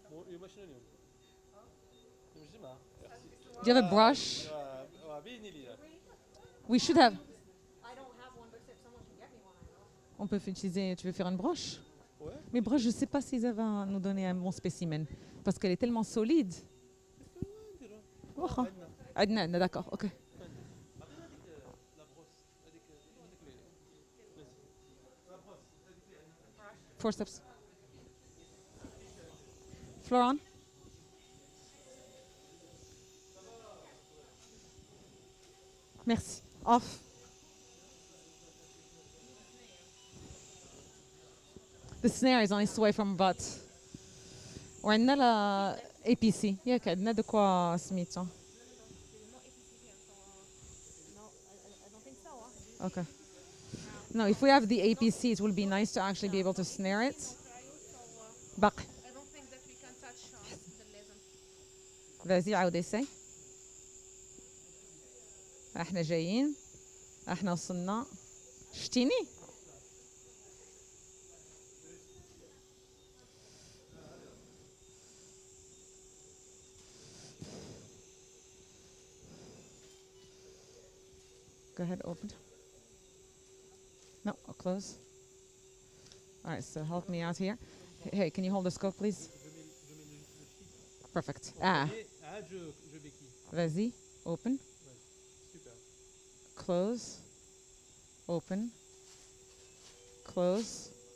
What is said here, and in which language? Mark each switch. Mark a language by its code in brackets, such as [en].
[ar] يمشي اليوم. يمشي معاه. [en] Do you have a brush? [ar] بيني لي. [en] We should have. I don't have one, but if someone can get me one, I will. [fr] On peut utiliser. Tu veux faire une broche? Ouais. Mais broche, je ne sais pas s'ils avaient nous donner un bon spécimen parce qu'elle est tellement solide. [ar] واخا. عندنا [fr] d'accord. [en] OK. Forceps. Floor on. [fr] Merci. Off. [en] The snare is on its way from butt. [ar] وعندنا لا APC. ياك عندنا [fr] de quoi [ar] سميتو. [en] No, I don't think so. Okay. No, if we have the APC, it will be nice to actually be able to snare it. [ar] باقي. [en] I don't think that we can touch the lesion. [fr] Vas-y, [ar] عاود [fr] essay. [ar] احنا جايين. احنا وصلنا. شتيني؟ [en] Go ahead, open. No, I'll close. All right, so help me out here. Hey, can you hold the scope, please? Perfect. Ah, [fr] je béquille. vas-y, [en] open, [fr] Super. [en] close, open, close.